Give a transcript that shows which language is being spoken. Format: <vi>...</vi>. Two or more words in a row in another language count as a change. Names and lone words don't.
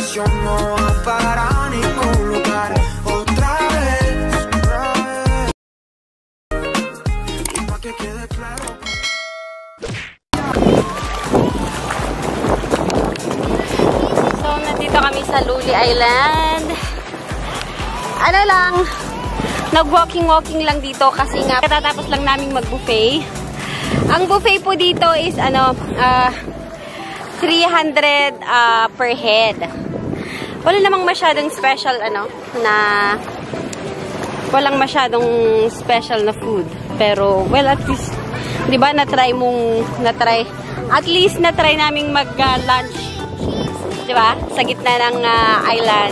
<es>no va para ningún lugar. Otra vez, y pa' que quede claro.</es> <tl>So, nandito kami sa Luli Island. Ano lang, nag-walking lang dito kasi nga katatapos lang naming mag-buffet. Ang buffet po dito is 300</tl> <en>per head.</en> <tl>Wala namang masyadong special walang masyadong special na food. Pero</tl> <en>well, at least</en> <tl>'di ba na-try naming mag-lunch. 'Di ba? Sa gitna ng island.</tl>